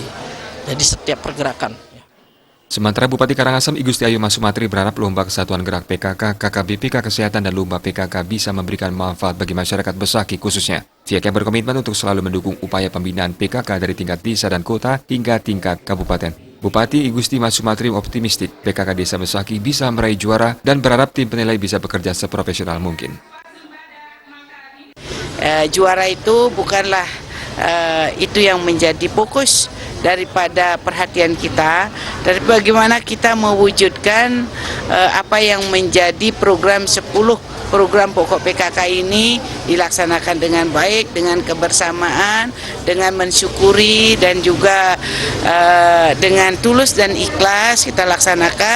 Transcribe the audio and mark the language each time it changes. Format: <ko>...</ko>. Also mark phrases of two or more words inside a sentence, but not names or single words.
<id>Jadi setiap pergerakan. Sementara Bupati Karangasem I Gusti Ayu Mas Sumatri berharap Lomba Kesatuan Gerak PKK, KKBPK Kesehatan dan Lomba PKK bisa memberikan manfaat bagi masyarakat Besaki khususnya. Pihaknya berkomitmen untuk selalu mendukung upaya pembinaan PKK dari tingkat desa dan kota hingga tingkat kabupaten. Bupati I Gusti Mas Sumatri optimistik PKK Desa Besaki bisa meraih juara dan berharap tim penilai bisa bekerja seprofesional mungkin. Juara itu bukanlah itu yang menjadi fokus daripada perhatian kita, dari bagaimana kita mewujudkan apa yang menjadi program 10 program pokok PKK ini dilaksanakan dengan baik, dengan kebersamaan, dengan mensyukuri dan juga dengan tulus dan ikhlas kita laksanakan.</id>